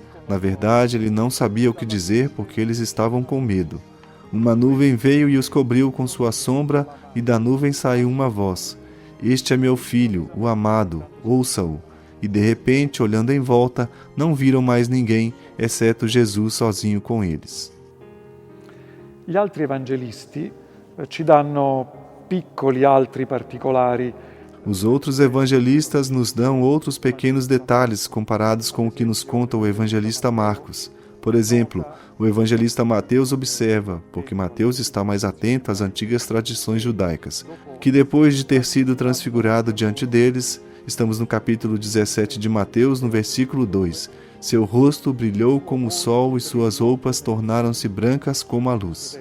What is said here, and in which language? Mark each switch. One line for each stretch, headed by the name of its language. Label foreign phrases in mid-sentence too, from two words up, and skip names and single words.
Portuguese: Na verdade, ele não sabia o que dizer porque eles estavam com medo. Uma nuvem veio e os cobriu com sua sombra, e da nuvem saiu uma voz: Este é meu filho, o amado, ouça-o. E de repente, olhando em volta, não viram mais ninguém, exceto Jesus sozinho com eles.
Italian: Gli altri evangelisti ci danno piccoli altri particolari.
Portuguese: Os outros evangelistas nos dão outros pequenos detalhes comparados com o que nos conta o evangelista Marcos. Por exemplo, o evangelista Mateus observa, porque Mateus está mais atento às antigas tradições judaicas, que depois de ter sido transfigurado diante deles, estamos no capítulo 17 de Mateus, no versículo 2, seu rosto brilhou como o sol e suas roupas tornaram-se brancas como a luz.